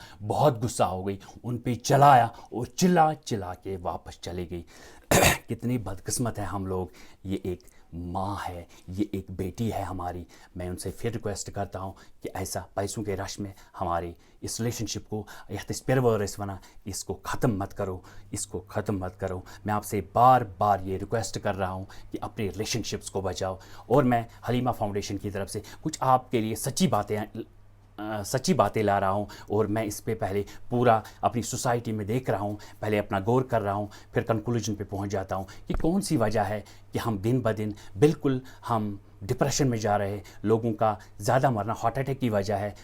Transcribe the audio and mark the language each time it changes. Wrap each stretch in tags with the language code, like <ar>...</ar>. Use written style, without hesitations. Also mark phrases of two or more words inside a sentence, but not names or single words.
<ur>بہت غصہ ہو گئی، ان پہ چلایا اور چلا چلا کے واپس چلے گئی۔ کتنی بدقسمت ہے ہم لوگ، یہ ایک ماں ہے، یہ ایک بیٹی ہے ہماری۔ میں ان سے پھر ریکویسٹ کرتا ہوں کہ ایسا پیسوں کے رش میں ہماری اس ریلیشن شپ کو</ur> <ks>یتس پیرورس ونا</ks> <ur>اس کو ختم مت کرو، اس کو ختم مت کرو۔ میں آپ سے بار بار یہ ریکویسٹ کر رہا ہوں کہ اپنے ریلیشن شپس کو بچاؤ، اور میں حلیمہ فاؤنڈیشن کی طرف سے کچھ آپ کے لیے سچی باتیں لا رہا ہوں، اور میں اس پہ پہلے پورا اپنی سوسائٹی میں دیکھ رہا ہوں، پہلے اپنا غور کر رہا ہوں، پھر کنکلوژن پہ پہنچ جاتا ہوں کہ کون سی وجہ ہے کہ ہم دن بدن بالکل ہم ڈپریشن میں جا رہے ہیں، لوگوں کا زیادہ مرنا</ur> <en>heart attack</en> <ur>کی وجہ ہے۔</ur>